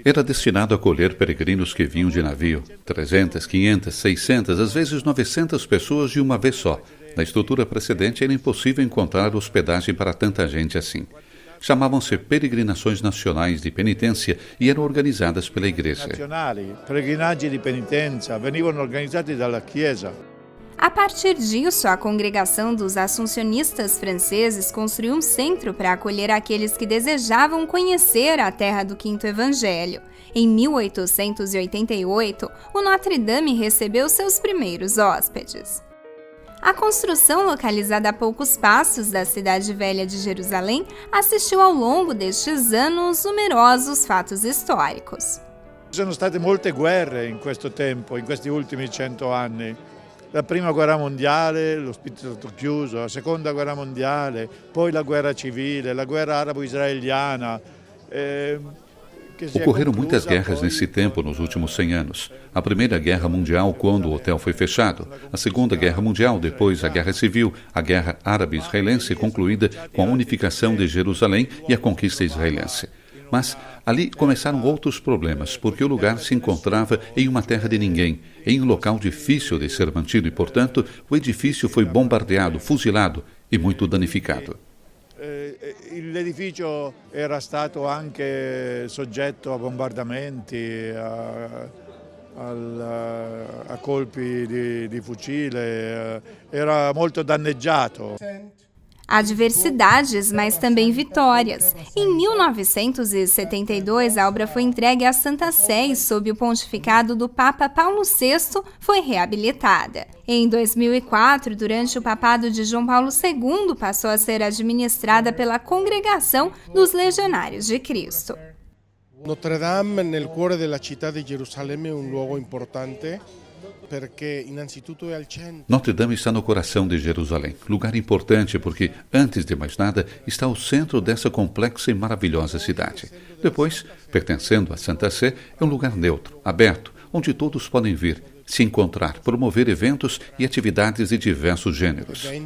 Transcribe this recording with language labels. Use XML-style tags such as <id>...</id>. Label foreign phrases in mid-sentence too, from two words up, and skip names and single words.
<pt>Era destinado a acolher peregrinos que vinham de navio. 300, 500, 600, às vezes 900 pessoas de uma vez só. Na estrutura precedente era impossível encontrar hospedagem para tanta gente assim. Chamavam-se peregrinações nacionais de penitência e eram organizadas pela igreja.</pt> <it>Peregrinaggi di penitenza venivano organizzati dalla Chiesa.</it> <pt>A partir disso, a congregação dos assuncionistas franceses construiu um centro para acolher aqueles que desejavam conhecer a terra do Quinto Evangelho. Em 1888, o Notre Dame recebeu seus primeiros hóspedes. A construção, localizada a poucos passos da cidade velha de Jerusalém, assistiu ao longo destes anos numerosos fatos históricos.</pt> <it>Ci sono state molte guerre in questo tempo, in questi ultimi 100 anni. La prima guerra mondiale, l'ospedale chiuso, la seconda guerra mondiale, poi la guerra civile, la guerra arabo-israeliana.</it> <pt>Ocorreram muitas guerras nesse tempo nos últimos 100 anos. A Primeira Guerra Mundial, quando o hotel foi fechado. A Segunda Guerra Mundial, depois a Guerra Civil. A Guerra Árabe-Israelense, concluída com a unificação de Jerusalém e a conquista israelense. Mas ali começaram outros problemas, porque o lugar se encontrava em uma terra de ninguém, em um local difícil de ser mantido e, portanto, o edifício foi bombardeado, fuzilado e muito danificado.</pt> <it>L'edificio era stato anche soggetto a bombardamenti, a colpi di fucile, era molto danneggiato.</it> <pt>Há diversidades, mas também vitórias. Em 1972, a obra foi entregue à Santa Sé e, sob o pontificado do Papa Paulo VI, foi reabilitada. Em 2004, durante o papado de João Paulo II, passou a ser administrada pela Congregação dos Legionários de Cristo.</pt> <it>Notre Dame, nel cuore della città di Gerusalemme, è un luogo importante.</it> <pt>Notre Dame está no coração de Jerusalém, lugar importante porque, antes de mais nada, está ao centro dessa complexa e maravilhosa cidade. Depois, pertencendo à Santa Sé, é um lugar neutro, aberto, onde todos podem vir, se encontrar, promover eventos e atividades de diversos gêneros.</pt>